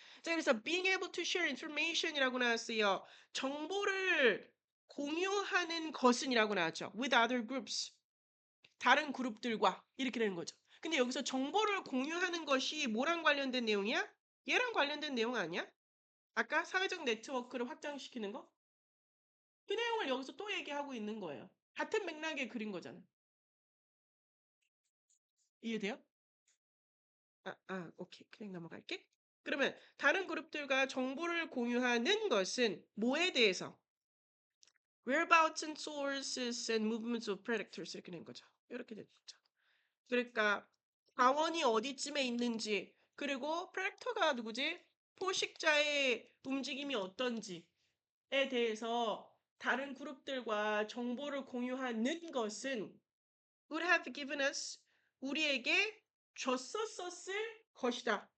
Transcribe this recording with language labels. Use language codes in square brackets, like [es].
[ko] 자, 그래서 [en] being able to share information [ko] 이라고 나왔어요. 정보를 공유하는 것은이라고 나왔죠. [en] with other groups. [ko] 다른 그룹들과 이렇게 되는 거죠. 근데 여기서 정보를 공유하는 것이 뭐랑 관련된 내용이야? 얘랑 관련된 내용 아니야? 아까 사회적 네트워크를 확장시키는 거? 그 내용을 여기서 또 얘기하고 있는 거예요. 같은 맥락의 글인 거잖아. 이해돼요? 오케이. 그냥 넘어갈게. 그러면 다른 그룹들과 정보를 공유하는 것은 뭐에 대해서? [en] Whereabouts and sources and movements of predators [ko] 이렇게 된 거죠. 이렇게 된 거죠. 그러니까 자원이 어디쯤에 있는지 그리고 프렉터가 누구지? 포식자의 움직임이 어떤지에 대해서 다른 그룹들과 정보를 공유하는 것은 [en] would have given us [ko] 우리에게 줬었을 것이다.